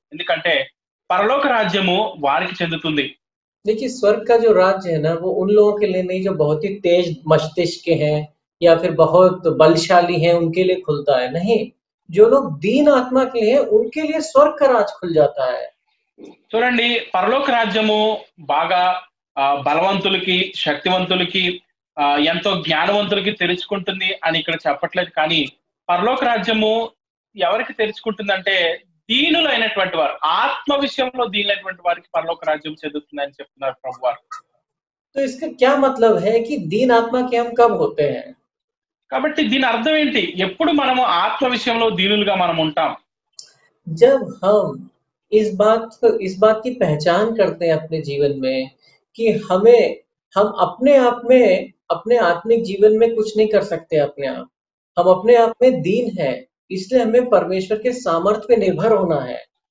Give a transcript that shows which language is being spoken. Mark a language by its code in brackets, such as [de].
[te] ఎందుకంటే పరలోక రాజ్యము వారికి చెందుతుంది. [hi] देखिए, स्वर्ग का जो राज्य है ना, वो उन लोगों के लिए नहीं जो बहुत ही तेज मस्तिष्क के हैं या फिर बहुत बलशाली हैं, उनके लिए खुलता है। नहीं, जो लोग दीन आत्मा के लिए हैं, उनके लिए स्वर्ग का राज खुल जाता है। [te] చూడండి, పరలోక రాజ్యము బాగా బలవంతులకి, శక్తివంతులకి, ఎంతో జ్ఞానవంతులకి తెరుచుకుంటుంది అని ఇక్కడ చెప్పట్లేదు. కానీ పరలోక రాజ్యము ఎవరికి తెరుచుకుంటుందంటే దీనులైనటువంటి వారు, ఆత్మ విషయంలో దీనులైనటువంటి వారికి పరలోక రాజ్యం చెందుతుంది అని చెప్తున్నారు ప్రభువారు. [hi] तो इसका क्या मतलब है कि दीन आत्मा के हम कब होते हैं? [te] కాబట్టి దీని అర్థం ఏంటి? ఎప్పుడు మనము ఆత్మ విషయంలో దీనులుగా మనం ఉంటాం? [hi] जब हम इस बात की पहचान करते हैं अपने जीवन में कि हम अपने आप में, अपने आत्मिक जीवन में कुछ नहीं कर सकते अपने आप, हम अपने आप में दीन हैं, इसलिए हमें परमेश्वर के सामर्थ्य पे निर्भर होना है।